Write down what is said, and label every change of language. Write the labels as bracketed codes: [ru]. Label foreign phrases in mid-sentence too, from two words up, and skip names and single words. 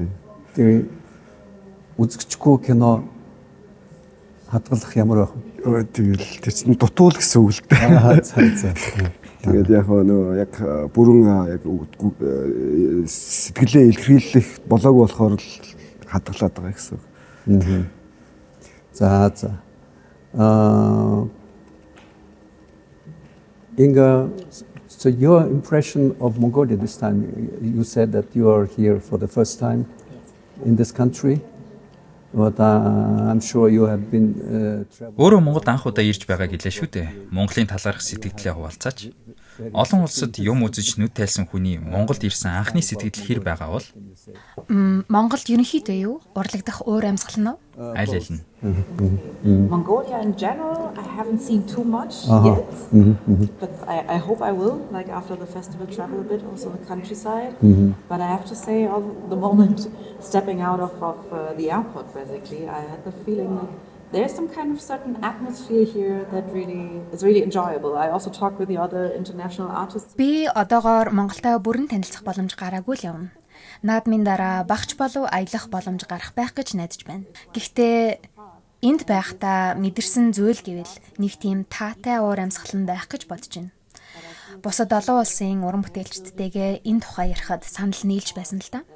[mn] Тэгээ үзэгчгүй кино хадгалах ямар байх вэ? Тэгэл тэр чинь дутуул гэсэн үг л дээ. За. Тэгээд яг нөө яг бүрэн яг сэтгэлээ илэрхийлэх болоогүй болохоор л хадгалаад байгаа гэсэн үг. За. [en] Inga, so your impression of Mongolia this time, you said that you are here for the first time in this country, but I'm sure you have been traveling. [mn] Өөрөө Монголд анх удаа ирж байгаа гэлээ шүү дээ. Монголын талаарх сэтгэлдээ хуваалцаач. Олон улсад юм үзэж нүд тайлсан хүний Монголд ирсэн анхны сэтгэл хэр байгаа бол Монголд ерөнхийдөө юу? Урлагдах уур амьсгал нь аль аль нь? [en] Mongolia in general, I haven't seen too much yet, but I hope I will, like after the festival, travel a bit, also the countryside. But I have to say, the moment stepping out of the airport, basically, I had the feeling like there's some kind of certain atmosphere here that really is really enjoyable. I also talked with the other international artists. [mn] Би одоогоор Монголтой бүрэн танилцах боломж гараагүй л явна. Наадмын дараа багч болов аялах боломж гарах байх гэж найдаж байна. Гэхдээ энд байхдаа мэдэрсэн зүйл гэвэл нэг тийм таатай уур амьсгал нь байх гэж бодож байна. Бусад олон улсын уран бүтээлчдтэйгээ энэ тухай ярихад санал нийлж байсан л да.